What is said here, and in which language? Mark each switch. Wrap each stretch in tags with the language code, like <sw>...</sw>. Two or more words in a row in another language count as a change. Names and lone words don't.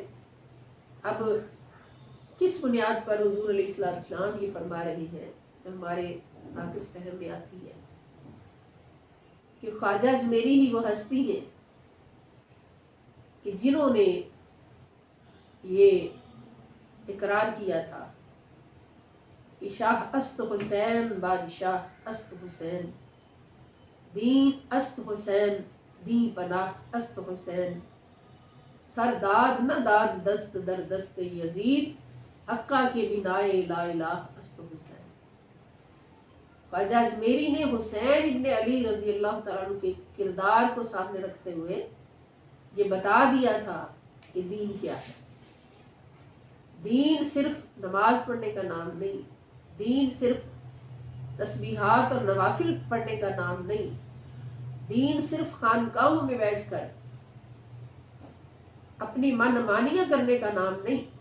<ur>اب کس بنیاد پر حضور علیہ السلام یہ فرما رہی ہے، ہمارے ناقص فہم میں آتی ہے کہ خواجہ اجمیری ہی وہ ہستی ہیں کہ جنہوں نے یہ اقرار کیا تھا کہ</ur> <fa>شاہ است حسین بادشاہ است حسین، دین است حسین دین پناہ است حسین، سر داد نہ داد دست در دست یزید، حقہ کے بنائے لا الہ است حسین۔</fa> <ur>خواجہ اجمیری نے حسین ابن علی رضی اللہ تعالیٰ عنہ کے کردار کو سامنے رکھتے ہوئے یہ بتا دیا تھا کہ دین کیا ہے۔ دین صرف نماز پڑھنے کا نام نہیں، دین صرف تسبیحات اور نوافل پڑھنے کا نام نہیں، دین صرف خانقاہوں میں بیٹھ کر اپنی من مانیاں کرنے کا نام نہیں۔</ur>